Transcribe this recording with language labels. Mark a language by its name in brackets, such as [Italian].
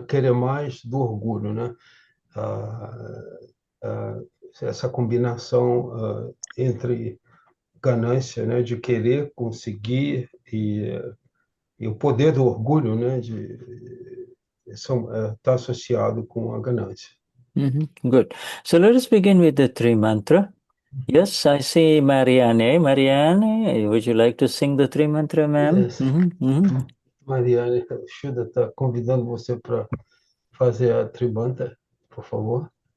[Portuguese] Querer mais do orgulho, né? Ah, ah, essa combinação entre ganância, né, de querer conseguir e o poder do orgulho, né, está associado com a ganância. [English] Mm-hmm. Good. So let us begin with the three mantra. Yes, I see Marianne. Marianne, would you like to sing the three mantra, ma'am? Yes. Mm-hmm. Mm-hmm. [Portuguese] Mariane, o Shuda está convidando você para fazer a tribanta, por favor.